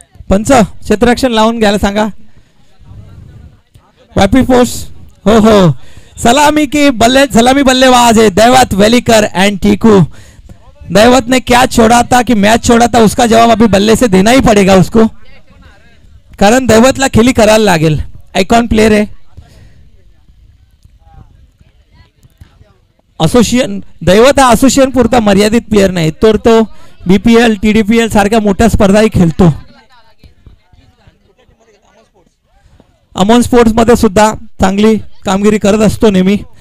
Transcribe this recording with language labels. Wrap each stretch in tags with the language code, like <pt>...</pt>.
<mr>पंच क्षेत्ररक्षण लावून घ्यायला सांगा. वापी पोस्ट. हो हो.</mr> <hi>सलामी बल्लेबाज है दैवत वेलीकर एंड टीकू. दैवत ने क्या छोड़ा था कि मैच छोड़ा था, उसका जवाब अभी बल्ले से देना ही पड़ेगा उसको,</hi> <mr>कारण दैवतला खेली करायला लागेल. आयकॉन प्लेयर आहे. असोसिएशन दैवत हा असोसिएशन पुरता मर्यादित प्लेयर नाही, तर तो बीपीएल टीडीपीएल सारख्या मोठ्या स्पर्धाही खेळतो. अमोन स्पोर्ट्स मध्ये सुद्धा चांगली कामगिरी करत असतो नेहमी.</mr>